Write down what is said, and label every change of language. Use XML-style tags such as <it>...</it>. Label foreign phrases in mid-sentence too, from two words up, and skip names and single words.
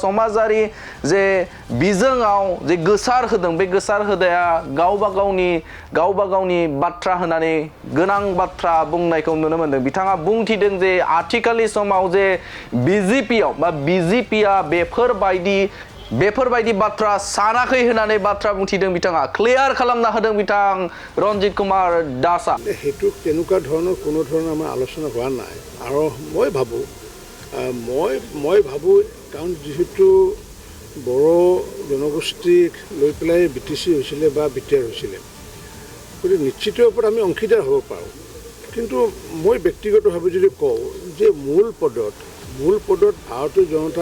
<brx>समाजारि जे बिजोङाव जे गोसार होदों बे गोसार होदाया गावबा गावनि बाथ्रा होनानै गोनां बाथ्रा बुंनायखौ नुनो मोनदों बिथाङा बुंथिदों जे आथिखालनि समाव जे बिजेपियाव बा बिजेपिया बेफोरबायदि बाथ्रा सानाखै होननानै बाथ्रा बुंथिदों बिथाङा क्लियार खालामना होदों बिथां रन्जित कुमार दासआ</brx> <as>হেতু তেনেকুৱা धৰণৰ কোনো ধৰণৰ আমাৰ আলোচনা হোৱা নাই আৰু মই ভাবো কাৰণ যেহেতু বড়ো জনগোষ্ঠীক লৈ পেলাই বিটিসি হৈছিলে বা বিটিআৰ হৈছিলে গতিকে নিশ্চিত ওপৰত আমি অংশীদাৰ হ'ব পাৰোঁ কিন্তু মই ব্যক্তিগতভাৱে যদি কওঁ যে মূল পদত ভাৰতীয় জনতা</as>